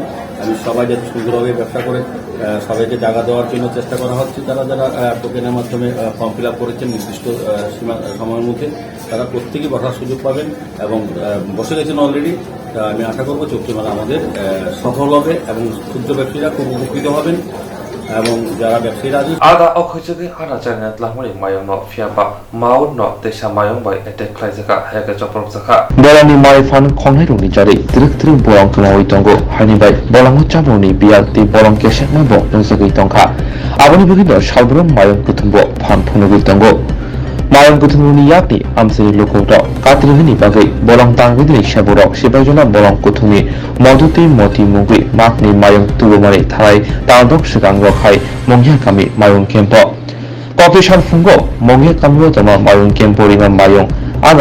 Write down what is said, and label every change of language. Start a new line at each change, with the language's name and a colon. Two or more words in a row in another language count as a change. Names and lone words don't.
Bangla: আমি সবাই যাতে সুন্দরভাবে ব্যবসা করে সবাইকে জায়গা দেওয়ার জন্য চেষ্টা করা হচ্ছে। যারা যারা টোকেনের মাধ্যমে
English: form fill up
Bangla: করেছেন নির্দিষ্ট সময়ের মধ্যে, তারা প্রত্যেকেই বসার সুযোগ পাবেন এবং বসে গেছেন অলরেডি। আমি আশা করবো চৈত্র মেলা আমাদের সফল হবে এবং ক্ষুদ্র ব্যবসায়ীরা খুব উপকৃত হবেন এবং যারা ব্যবসায়ীরা
Kok Borok: আদা অখৈজগে আনা জানা লাহমনি মায়ং ন ফিয়াবা মাউন ন দেশা মায়ং বাই এতে খ্লাইজাকা হায়াকে চপরম জাকা বলানি মাই ফান খংনাই রুনি জারি তিরক তিরক বরং খলাওই তঙ্গ হাইনি বাই বলাং চাবনি বিয়ার তি বরং কেশেক মাইব নসগৈ তংখা আবনি বগিনো সালব্রম মায়ং কুথুম্ব ফান ফনুগৈ তঙ্গ মায়ং কুথুমনি ইয়াকনি আমসেরি লোকৌত কাত্রিহনি বাগৈ বলং তাংগিনি সেবরক সেবাইজনা বলং কুথুমি মদুতি মতি মুগৈ মাকনি মায়ং তুবুমারে থাই তাদক সিগাং রখাই মংহিয়া কামি মায়ং কেম্প কপিসার ফুঙ্গ মংহিয়া কামিও তমা মায়ং কেম্প রিমা মায়ং আদা